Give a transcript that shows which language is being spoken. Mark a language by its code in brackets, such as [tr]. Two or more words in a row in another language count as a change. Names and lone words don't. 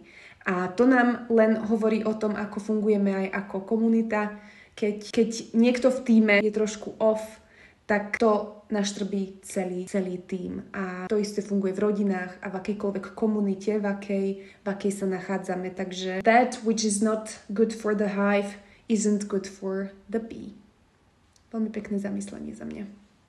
[sk] A to nám len hovorí o tom, ako fungujeme aj ako komunita. Keď niekto v tíme je trošku off, tak to naštrbí celý tím. A to isté funguje v rodinách a v akejkoľvek komunite, v akej sa nachádzame. [en] Takže that which is not good for the hive isn't good for the bee. [sk] Veľmi pekné zamyslenie za mňa.